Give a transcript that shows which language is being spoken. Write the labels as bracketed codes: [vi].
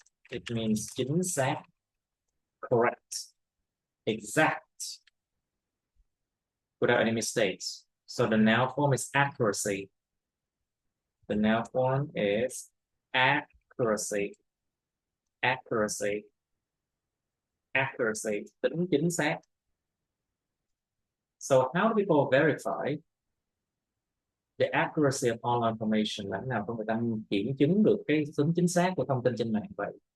[en] It means [vi] chính xác, [en] correct, exact, without any mistakes. So the noun form is accuracy. The noun form is accuracy. [vi] accuracy, tính chính xác. [en] So how do people verify the accuracy of online information? [vi] Làm nào để người ta kiểm chứng được cái tính chính xác của thông tin trên mạng vậy?